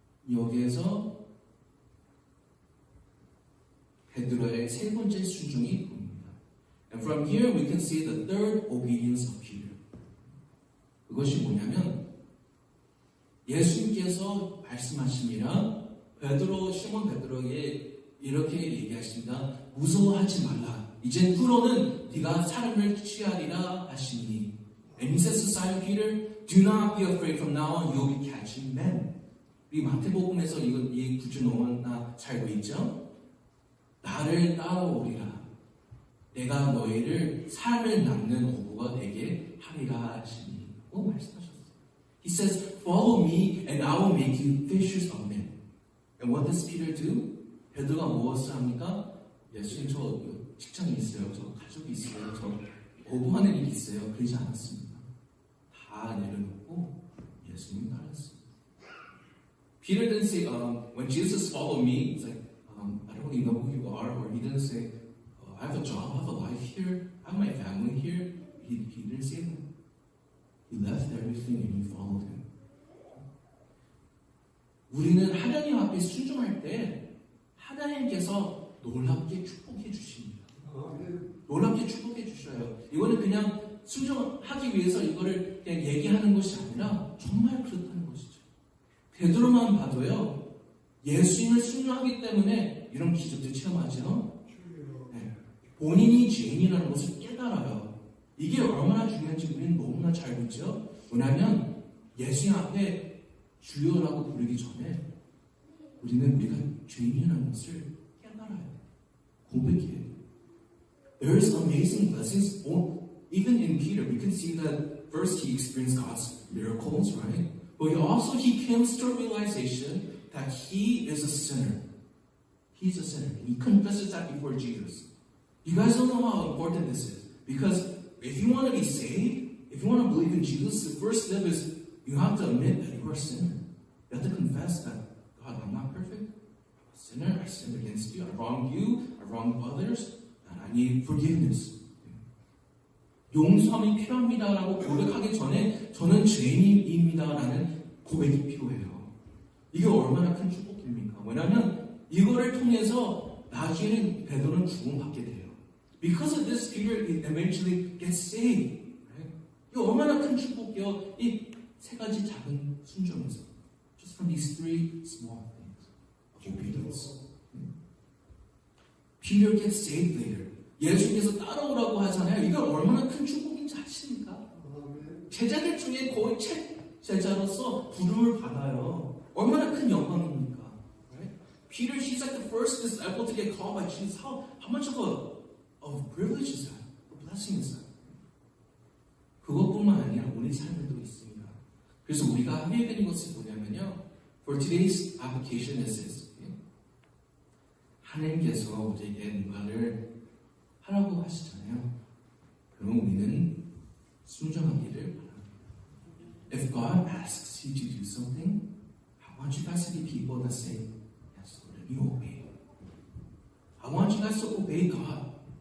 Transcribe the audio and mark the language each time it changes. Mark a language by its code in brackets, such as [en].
[ko] 여기에서 베드로의 세 번째 순종이 보입니다. [en] And from here we can see the third obedience of Peter. [ko] 그것이 뭐냐면 예수님께서 말씀하십니다. 시몬 베드로에게 이렇게 얘기하십니다. 무서워하지 말라. 이젠 후로는 네가 사람을 취하리라 하시니. [en] And he says to Simon Peter, do not be afraid. From now on you will be catching men. [ko] 우리 마태복음에서 이 구절 너무나 잘 보이죠? 나를 따라오리라. 내가 너희를 사람을 낚는 어부가 되게 하리라 하시니. 말씀하셨어요. [en] He says, follow me and I will make you fishers of men. And what does Peter do? [ko] 베드로가 무엇을 합니까? 예수님 저 직장이 있어요. 저 가족이 있어요. 저 어부하는 일이 있어요. 그러지 않았습니다. 다 내려놓고 예수님 따랐습니다. [en] Peter didn't say, when Jesus followed me, it's like, I don't really know who you are. Or he didn't say, I have a job, I have a life here, I have my family here. He didn't say that. He left everything and he followed him. [ko] 우리는 하나님 앞에 순종할 때 하나님께서 놀랍게 축복해 주십니다. 놀랍게 축복해 주셔요. 이거는 그냥 순종하기 위해서 이거를 그냥 얘기하는 것이 아니라 정말 그렇다는 것이죠. 베드로만 봐도요. 예수님을 순종하기 때문에 이런 기적들 체험하죠. 네. 본인이 죄인이라는 것을 깨달아요. 이게 얼마나 중요한지 우리는 너무나 잘 알죠. 왜냐하면 예수님 앞에 주여라고 부르기 전에 우리는 우리가 죄인이라는 것을 깨달아야 돼. 고백해야 돼. [en] There's amazing blessings. Even in Peter, we can see that first he experienced God's miracles, right? But he comes to a realization that he is a sinner. He's a sinner. He confesses that before Jesus. You guys don't know how important this is. Because if you want to be saved, if you want to believe in Jesus, the first step is you have to admit that you are a sinner. You have to confess that, God, I'm not perfect. I'm a sinner. I sinned against you. I wronged you. I wronged others. And I need forgiveness. [ko] 용서함이 필요합니다라고 고백하기 전에 저는 죄인입니다라는 고백이 필요해요. 이게 얼마나 큰 축복입니까? 왜냐하면 이거를 통해서 나중에는 베드로는 구원받게 돼요. [en] Because of this, Peter eventually gets saved. Right? [ko] 이게 얼마나 큰 축복이요. 이 세 가지 작은 순종에서. [en] Just from these three small things of obedience. Peter gets saved later. [ko] 예수님께서 따라오라고 하잖아요. 이게 얼마나 큰 축복인지 아십니까? 제자들 중에 거의 제자로서 부름을 받아요. 얼마나 큰 영광입니까? [en] Right? Peter, he's like the first disciple to get called by Jesus. How much of a privilege is that? A blessing is that? [ko] 그것뿐만 아니라 우리 삶에도 있습니다. 그래서 우리가 해야 되는 것은 뭐냐면요. [en] For today's application is this. [ko] 하나님께서 우리에게 뭔가를 하라고 하시잖아요. 그럼 우리는 순종하기를 바랍니다. [en] If God asks you to do something, I want you guys to be people that say, yes, Lord, and you obey. I want you guys to obey God.